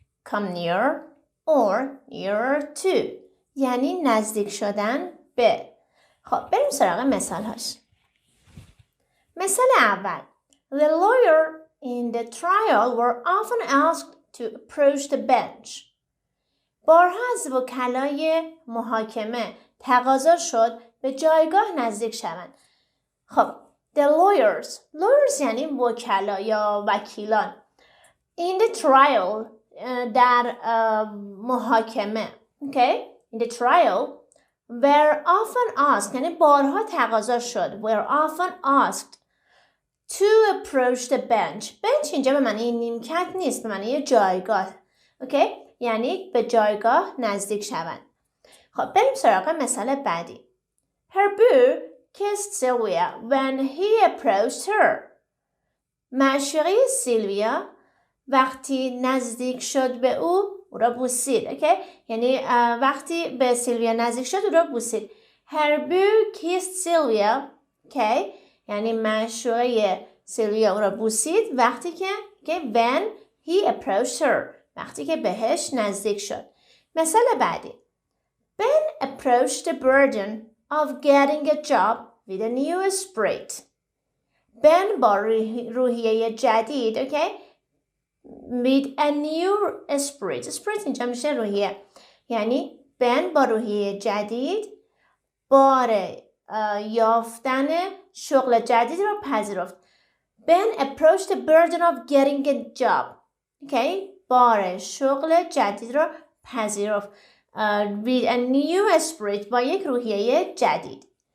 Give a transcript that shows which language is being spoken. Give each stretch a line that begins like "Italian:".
English: come near or near to
Persian: یعنی نزدیک شدن به. خب بریم سراغ مثال هاش. مثال اول
English: The lawyer in the trial were often asked to approach the bench.
Persian: بارها از وکلای محاکمه تقاضا شد به جایگاه نزدیک شوند. خب
English: the lawyers
Persian: یعنی وکلا یا وکیلان.
English: In the trial
Persian: در محاکمه
English: okay? In the trial were often asked
Persian: یعنی بارها تقاضا شد
English: were often asked to approach the bench.
Persian: bench اینجا به معنی نیمکت نیست، به معنی جایگاه. اوکی؟ یعنی به جایگاه نزدیک شوند. خب بریم سراغ مثال بعدی.
English: Herbu kissed Sylvia when he approached her.
Persian: معشوقه سیلویا وقتی نزدیک شد به او را بوسید. اوکی؟ یعنی وقتی به سیلویا نزدیک شد او را بوسید.
English: Herbu kissed Sylvia.
Persian: اوکی؟ یعنی معشوقه سیلویا او را بوسید وقتی که
English: when he approached her
Persian: وقتی که بهش نزدیک شد. مثال بعدی.
English: Ben approached the burden of getting a job with a new spirit.
Persian: Ben با روحیه جدید
English: with a new spirit
Persian: اینجا میشه روحیه. یعنی Ben با روحیه جدید بار یافتن شغل جدید رو پذیرفت.
English: Ben approached the burden of getting a job.
Persian: بار شغل جدید رو پذیرفت.
English: With a new spirit
Persian: با یک روحیه جدید.